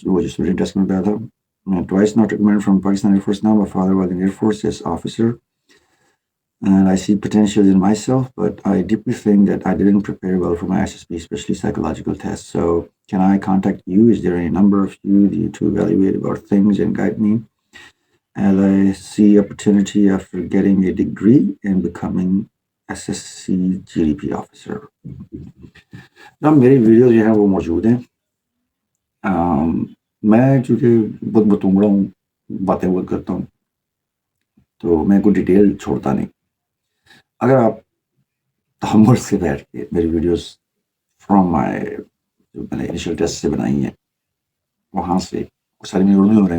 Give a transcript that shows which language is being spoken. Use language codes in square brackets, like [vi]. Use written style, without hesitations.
[ur] وہ جس میں ٹیسٹ میں بتایا تھا میں [en] Twice not recommend from Pakistan air force now. My father was in air force as officer and I see potential in myself, but I deeply think that I didn't prepare well for my SSB, especially psychological tests. So can I contact you? Is there any number of you to evaluate about things and guide me as I see opportunity after getting a degree and becoming SSC GDP officer? [ur] جب میری videos جو ہیں وہ موجود ہیں. میں چونکہ بہت بتونگڑا ہوں, باتیں بہت کرتا ہوں, تو میں کوئی ڈیٹیل چھوڑتا نہیں. اگر آپ تحمل سے بیٹھ کے میری ویڈیوز [en] from my [ur] جو میں نے انیشیل ٹیسٹ سے بنائی ہیں وہاں سے ساری میری اردو میں ہو رہے ہیں.